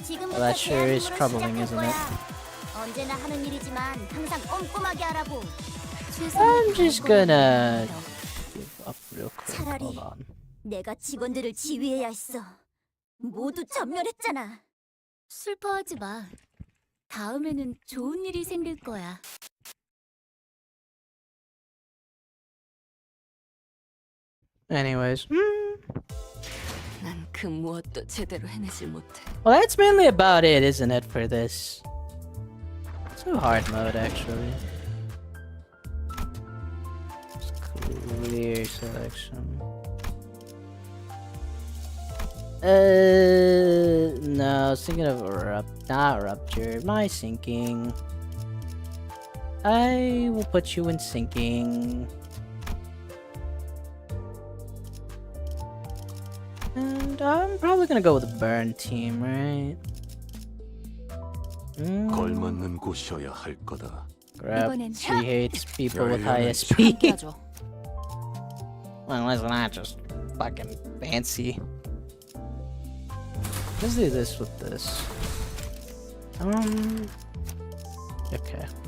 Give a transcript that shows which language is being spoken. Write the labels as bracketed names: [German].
[English] Well, that sure is troubling, isn't it? [Korean] 언제나 하는 일이지만 항상 꼼꼼하게 하라고. [English] I'm just gonna give up real quick. [Korean] 차라리 [English] Hold on. [Korean] 내가 직원들을 지휘해야 했어. 모두 전멸했잖아. 슬퍼하지 마. 다음에는 좋은 일이 생길 거야. [English] Anyways. [Korean] 난 그 무엇도 제대로 해내질 못해. [English] Well, that's mainly about it, isn't it, for this? It's a hard mode, actually. Just clear selection. No, I was thinking of not rupture, my sinking. I will put you in sinking. And I'm probably gonna go with a burn team, right? [Korean] 걸맞는 곳이어야 할 거다. [English] Crap, [Korean] 이번엔 [English] she hates people with high [Korean] 열렬한 [English] SP. [Korean] 함께하죠. [English] Well, let's not just fucking fancy. Let's do this with this. Okay.